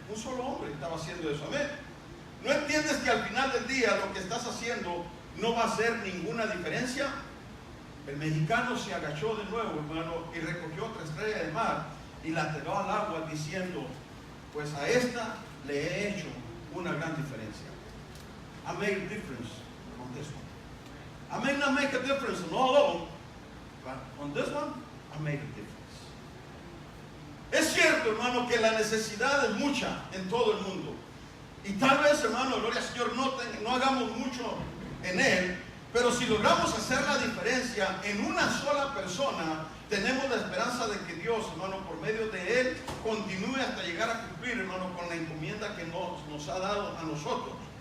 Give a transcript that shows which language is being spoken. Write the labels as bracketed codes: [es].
[es] Un solo hombre estaba haciendo eso. Amén. ¿No entiendes que al final del día lo que estás haciendo no va a hacer ninguna diferencia? El mexicano se agachó de nuevo, hermano, y recogió otra estrella de mar y la tiró al agua diciendo, pues a esta le he hecho una gran diferencia. [en] I made a difference on this one. I may not make a difference on all of them, but on this one, I made a difference. [es] Es cierto, hermano, que la necesidad es mucha en todo el mundo. Y tal vez, hermano, gloria al Señor, no hagamos mucho en Él, pero si logramos hacer la diferencia en una sola persona, tenemos la esperanza de que Dios, hermano, por medio de Él, continúe hasta llegar a cumplir, hermano, con la encomienda que nos ha dado a nosotros.